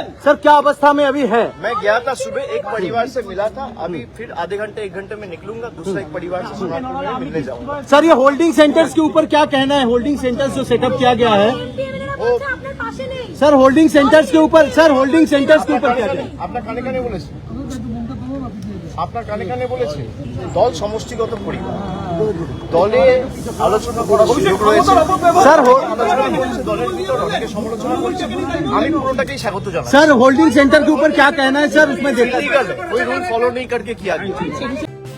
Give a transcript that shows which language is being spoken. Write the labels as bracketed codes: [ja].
[hi] Sir क्या अवस्था में अभी है? मैं गया था सुबह, एक परिवार से मिला था, अभी फिर आधे घंटे 1 घंटे में निकलूंगा, दूसरा एक परिवार से सोनापुर में मिलने जाऊंगा। सर ये होल्डिंग सेंटर्स के ऊपर क्या कहना है? होल्डिंग सेंटर्स जो सेटअप किया गया है सर, होल्डिंग सेंटर्स के ऊपर क्या कहना है? [bn] আপনার কানে কানে বলেছে, আপনার কানে কানে বলেছে দল সমষ্টিগত পরিবার, দলে আলোচনা করার সুযোগ রয়েছে। [hi] सर [bn] আলোচনা করছে, দলের ভিতর অনেকে সমালোচনা করছে, আমি পুরোটাকেই স্বাগত জানাই। [hi] सर होल्डिंग सेंटर के ऊपर क्या कहना है सर? उसमें देखा कोई रूल फॉलो नहीं करके किया गया।